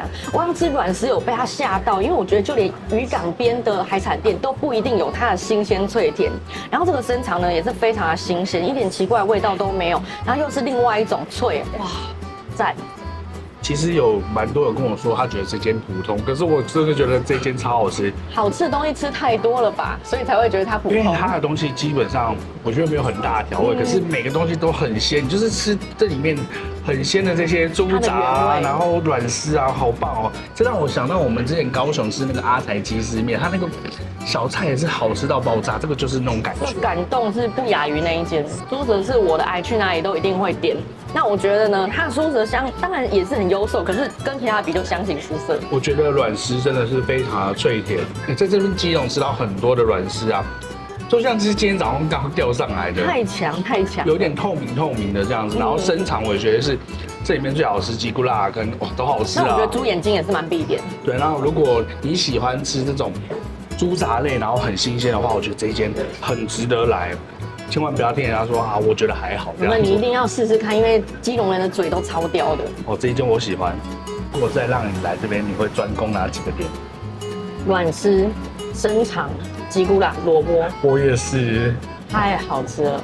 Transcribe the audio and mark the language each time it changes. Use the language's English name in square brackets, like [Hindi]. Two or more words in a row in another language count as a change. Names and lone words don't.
[Chinese] 我剛吃軟絲有被它嚇到，因為我覺得就連漁港邊的海產店都不一定有它的新鮮脆甜。然後這個生腸呢也是非常的新鮮，一點奇怪的味道都沒有，然後又是另外一種脆，哇，讚！其實有蠻多人跟我說，他覺得這間普通，可是我真的覺得這間超好吃。好吃的東西吃太多了吧，所以才會覺得它普通。因為它的東西基本上我覺得沒有很大的調味，可是每個東西都很鮮，你就是吃這裡面很鮮的這些豬雜啊，然後軟絲啊，好棒哦！這讓我想到我們之前高雄吃那個阿財雞絲麵，它那個小菜也是好吃到爆炸，這個就是那種感覺。感動是不亞於那一間。書哲是我的愛，去哪裡都一定會點。那我覺得呢，它的書哲香當然也是很優秀，可是跟其他比就相形失色。我覺得軟絲真的是非常的脆甜，在這邊基隆吃到很多的軟絲啊，就像是今天早上剛釣上來的，太強太強，有點透明的這樣子。然後生腸我也覺得是這裡面最好吃，吉古拉跟哇都好吃啊。那我覺得豬眼睛也是蠻必點。對，然後如果你喜歡吃這種豬雜類，然後很新鮮的話，我覺得這一間很值得來。千萬不要聽人家說啊，我覺得還好。那你一定要試試看，因為基隆人的嘴都超刁的。哦，這一間我喜歡。如果再讓你來這邊，你會專攻哪幾個店？軟絲、生腸、吉古拉、蘿蔔。我也是。太好吃了，